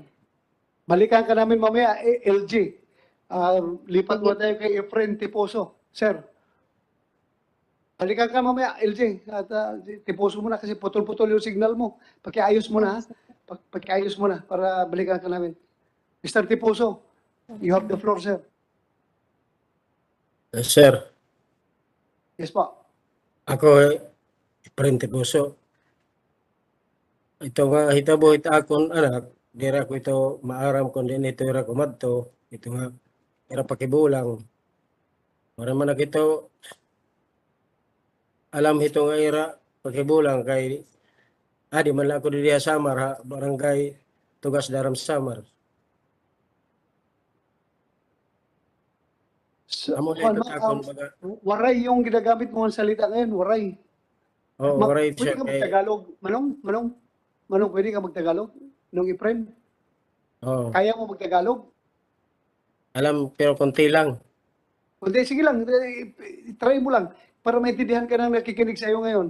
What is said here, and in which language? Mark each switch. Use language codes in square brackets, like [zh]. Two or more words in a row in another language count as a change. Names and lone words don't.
[tl] Balikan ka namin mamaya, LG. Lipat mo tayo kay Efren Tiposo. Sir, balikan ka mamaya, LG. At Tiposo mo na kasi putol-putol yung signal mo. Pakiayos mo na, ha? Pakiayos mo na para balikan ka namin. Mr. Tiposo, [en] you have the floor, sir. Sir, [tl] Yes po. ako Efren Tiposo. [war] Ito nga hitabo ita akon anak, dira ko ito maaram kon din ito ira kumadto, ito nga ira pakibulang. Para man ito alam ito nga ira pakibulang kay di man lang ako diya Samar ha, barangay Tugas Daram Samar. Amo na ito akon baga. [tl] Waray yung ginagamit mo ang salita ngayon, waray. [en] Right [tl] Pwede siya ka kay magtagalog. Manong, pwede ka magtagalog? Nung Efren, kaya mo magtagalog? alam pero konti lang. Hindi, sige lang, try mo lang para maintindihan ka ng nakikinig sa iyo ngayon.